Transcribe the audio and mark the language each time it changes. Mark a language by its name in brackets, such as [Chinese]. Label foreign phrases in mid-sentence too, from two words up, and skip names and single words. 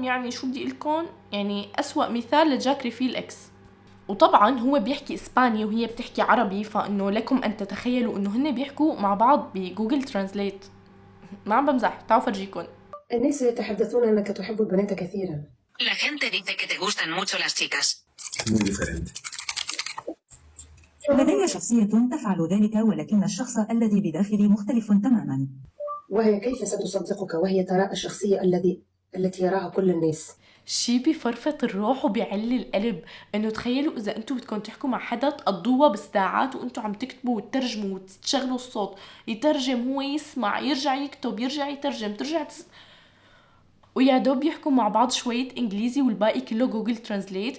[Arabic] يعني شو بدي لكم، يعني أسوأ مثال لجاك ريفيل اكس. وطبعا هو بيحكي اسباني وهي بتحكي عربي، فانه لكم ان تتخيلوا انه هن بيحكوا مع بعض بجوجل ترانسليت. ما عم بمزح، تعالوا فرجيكم. الناس يتحدثون انك تحب البنات كثيرا. [Spanish] La gente dice que te gustan mucho las chicas. Muy diferente. [Arabic] لدي شخصية تفعل ذلك، ولكن الشخص الذي بداخلي مختلف تماما. وهي كيف ستصدقك وهي ترى الشخصية التي يراها كل الناس؟ شي بفرفط الروح وبيعلي القلب. انه تخيلوا اذا انتم بدكم تحكوا مع حدا تقضوها بالساعات وانتم عم تكتبوا وتترجموا وتشغلوا الصوت، يترجم هو يسمع، يرجع يكتب، يرجع يترجم، ويا دوب يحكوا مع بعض شوية انجليزي والباقي كله جوجل ترانسليت.